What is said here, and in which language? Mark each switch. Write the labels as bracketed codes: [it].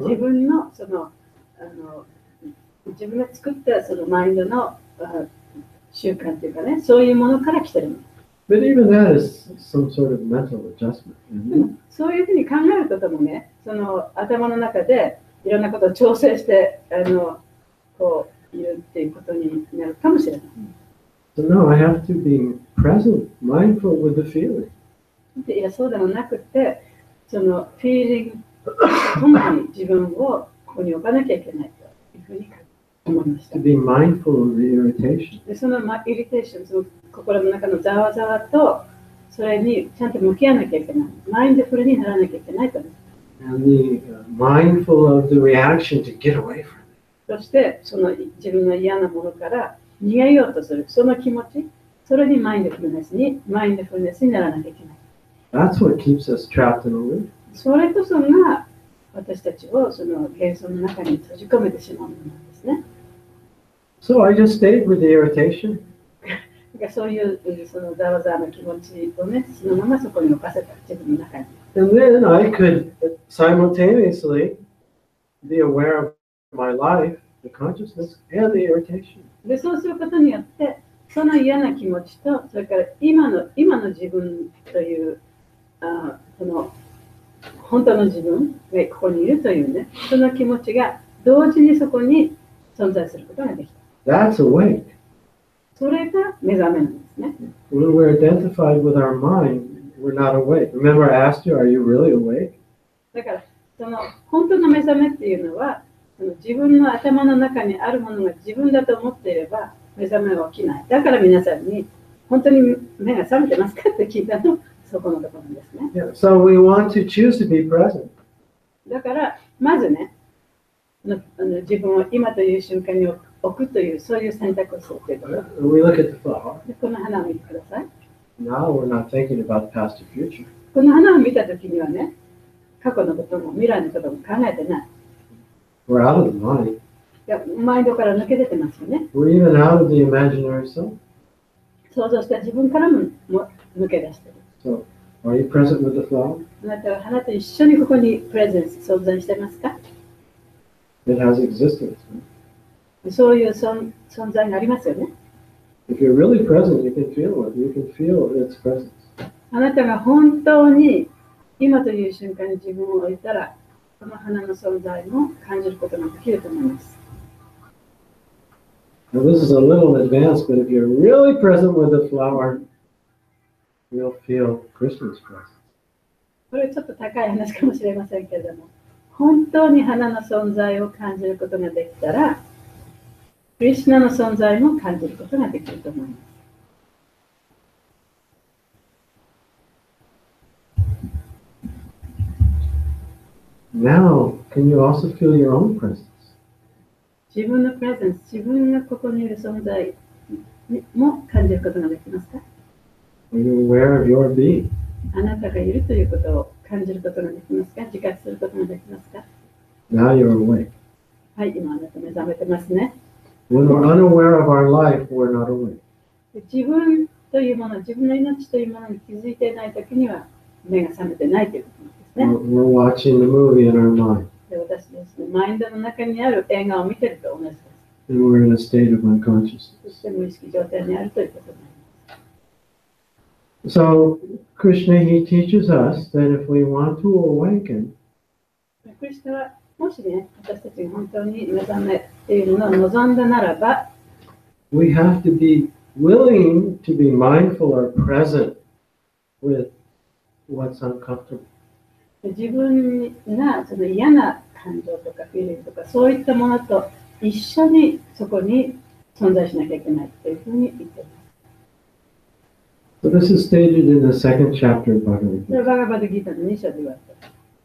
[ja] 自分の自分が作ったそのマインドの習慣というかね、そういうものから来てるもの。 [en] But even that is some sort of mental adjustment. [ja] そういうふうに考えることもね、その頭の中でいろんなことを調整してこう言うっていうことになるかもしれない。 [en] So no, I have to be present, mindful with the feeling. [ja] いや、そうでもなくて、そのフィーリングとともに自分をここに置かなきゃいけないというふうに思いました。 [en] To be mindful of the irritation. [ja] で、そのイリテーション、その心の中のざわざわと、それにちゃんと向き合わなきゃいけない。マインドフルにならなきゃいけないと。 [en] And the mindful of the reaction to get away from it. [ja] そして、その自分の嫌なものから逃げようとする、その気持ち、それにマインドフルネスにならなきゃいけない。 [en] That's what keeps us trapped in a loop. [ja] それこそが私たちをその幻想の中に閉じ込めてしまうものなんですね。 [en] So I just stayed with the irritation. [ja] そういうそのざわざわの気持ちをね、そのままそこに置かせた自分の中に。 [en] And then I could simultaneously be aware of my life, the consciousness, and the irritation. [ja] で、そうすることによって、その嫌な気持ちと、それから今の自分というその本当の自分がここにいるというね、その気持ちが同時にそこに存在することができた。 [en] That's awake. [ja] それが目覚めなんですね。 [en] When we're identified with our mind, we're not awake. Remember I asked you, are you really awake? [ja] だから、その本当の目覚めっていうのは、その自分の頭の中にあるものが自分だと思っていれば目覚めは起きない。だから皆さんに、本当に目が覚めてますかって聞いたの、そこのところなんですね。 [en] Yeah. So we want to choose to be present. [ja] だから、まずね、自分を今という瞬間に置くという、そういう選択をするということ。 [en] We look at the flower. [ja] でこの花を見てください。 [en] Now we're not thinking about past or future. [ja] この花を見たときにはね、過去のことも未来のことも考えてない。 [en] We're out of the mind. [ja] いや、マインドから抜け出てますよね。 [en] We're even out of the imaginary self. [ja] 想像した自分からも抜け出している。 [en] So, are you present with the flower? [ja] あなたは花と一緒にここにプレゼンス、存在してますか？ [en] It has existence. [ja] そういう存在がありますよね。 [en] If you're really present, you can feel it. You can feel its presence. [ja] あなたが本当に今という瞬間に自分を置いたら、この花の存在も感じることができると思います。 [en] Now, this is a little advanced, but if you're really present with the flower, you'll feel Krishna's presence. [ja] これちょっと高い話かもしれませんけれども、本当に花の存在を感じることができたら、クリシュナの存在も感じることができると思います。 [en] Now, can you also feel your own presence? [ja] 自分のプレゼンス、自分がここにいる存在も感じることができますか？ [en] Are you aware of your being? [ja] あなたがいるということを感じることができますか？自覚することができますか？ [en] Now you're awake. [ja] はい、今あなた目覚めてますね。 [en] When we're unaware of our life, we're not awake. [ja] 自分というもの、自分の命というものに気づいていないときには目が覚めてないということなんですね。 [en] We're watching the movie in our mind, [ja] で私ですね、マインドの中にある映画を見ていると同じです。 [en] and we're in a state of unconsciousness. [ja] そして無意識状態にあるということになります。 [en] So, Krishna, he teaches us that if we want to awaken, [ja] クリスナはもしね、私たちが本当に目覚めっていうものを望んだならば、 [en] we have to be willing to be mindful or present with what's uncomfortable. [ja] 自分がその嫌な感情とかフィーリングとかそういったものと一緒にそこに存在しなきゃいけないというふうに言っています。 [en] So this is stated in the second chapter of Bhagavad [ja] それ [en] Gita. [ja] バガバドギータの2章で言われています。